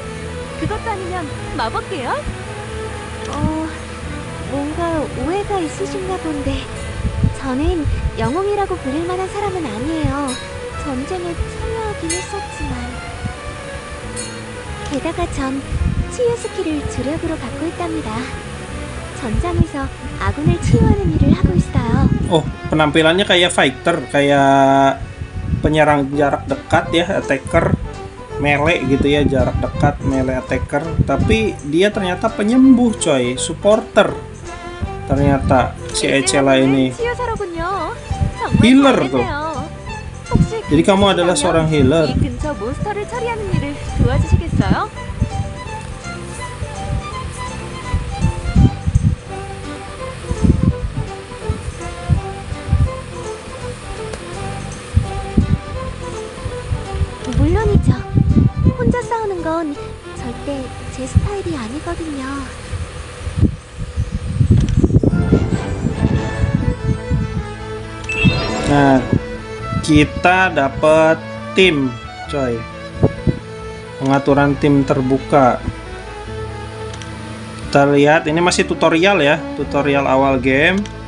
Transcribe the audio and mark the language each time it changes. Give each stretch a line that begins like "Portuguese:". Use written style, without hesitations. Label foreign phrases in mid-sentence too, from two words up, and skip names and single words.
Korean: 그것도 아니면 마법 계열? 뭔가 오해가 있으신가 본데 저는 영웅이라고 불릴 만한 사람은 아니에요. 전쟁에 참여하긴 했었지만 게다가 전 치유 스킬을 주력으로 갖고 있답니다. 전장에서 아군을 치유하는 일을 하고 있어요.
Indonesian: Oh, penampilannya kayak fighter, kayak penyerang jarak dekat ya,
English: attacker, melee
Indonesian: gitu ya, jarak dekat,
English: melee attacker.
Indonesian: Tapi dia ternyata penyembuh coy, supporter. Ternyata si Ecela ini
Korean: 치유사로군요.
Indonesian: Healer
Korean: 정말
Indonesian: tuh.
Korean: 잘했네요. 혹시
Indonesian: Jadi kamu adalah
Korean: 괜찮으시다면
Indonesian: seorang healer.
Korean: 이 근처 몬스터를 처리하는 일을 도와주시겠어요? 물론이죠. 혼자 싸우는 건 절대 제 스타일이 아니거든요.
Indonesian: Nah, kita dapat tim, coy. Pengaturan tim terbuka. Kita lihat, ini masih tutorial ya, tutorial awal game.